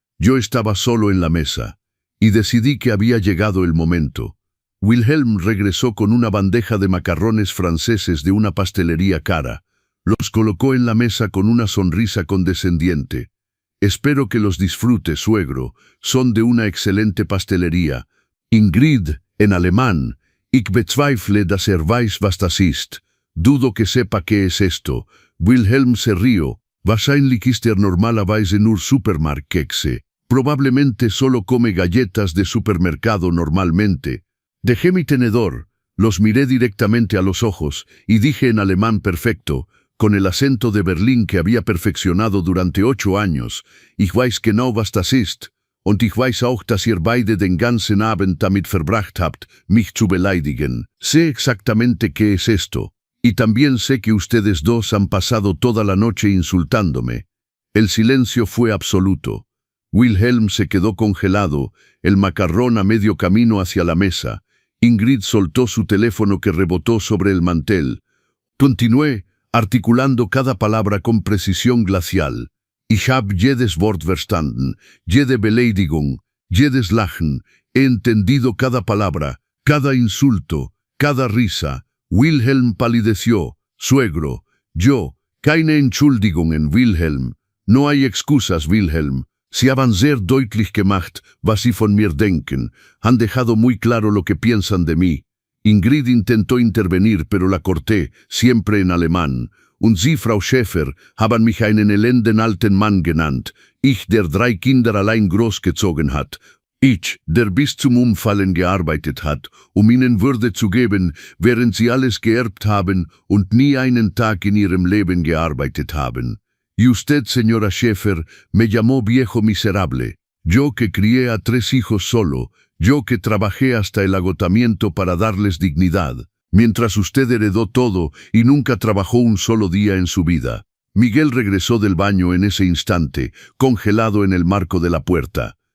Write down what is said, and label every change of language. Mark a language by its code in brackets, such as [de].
[es] Yo estaba solo en la mesa, y decidí que había llegado el momento. Wilhelm regresó con una bandeja de macarrones franceses de una pastelería cara. Los colocó en la mesa con una sonrisa condescendiente. Espero que los disfrute, suegro. Son de una excelente pastelería. Ingrid, En alemán, [de] ich bezweifle, dass weiß, was das ist. [es] Dudo que sepa qué es esto. Wilhelm se rió. [de] Wahrscheinlich ist normalerweise nur Supermarktkekse. [es] Probablemente solo come galletas de supermercado normalmente. Dejé mi tenedor, los miré directamente a los ojos y dije en alemán perfecto, con el acento de Berlín que había perfeccionado durante 8 años, [de] ich weiß genau, was das ist, und ich weiß auch, dass ihr beide den ganzen Abend damit verbracht habt, mich zu beleidigen. [es] Sé exactamente qué es esto, y también sé que ustedes dos han pasado toda la noche insultándome. El silencio fue absoluto. Wilhelm se quedó congelado, el macarrón a medio camino hacia la mesa. Ingrid soltó su teléfono que rebotó sobre el mantel. Continué, articulando cada palabra con precisión glacial. [de] Ich hab jedes Wort verstanden, jede Beleidigung, jedes Lachen. [es] He entendido cada palabra, cada insulto, cada risa. Wilhelm palideció. Suegro, yo, [de] keine Entschuldigungen, Wilhelm. [es] No hay excusas, Wilhelm. [de] Sie haben sehr deutlich gemacht, was Sie von mir denken. [es] Han dejado muy claro lo que piensan de mí. Ingrid intentó intervenir, pero la corté, siempre en alemán. [de] Und Sie, Frau Schäfer, haben mich einen elenden alten Mann genannt. Ich, der 3 Kinder allein großgezogen hat. Ich, der bis zum Umfallen gearbeitet hat, ihnen Würde zu geben, während Sie alles geerbt haben und nie einen Tag in Ihrem Leben gearbeitet haben. [es] Y usted, señora Schäfer, me llamó viejo miserable. Yo que crié a 3 hijos solo, yo que trabajé hasta el agotamiento para darles dignidad, mientras usted heredó todo y nunca trabajó un solo día en su vida. Miguel regresó del baño en ese instante, congelado en el marco de la puerta.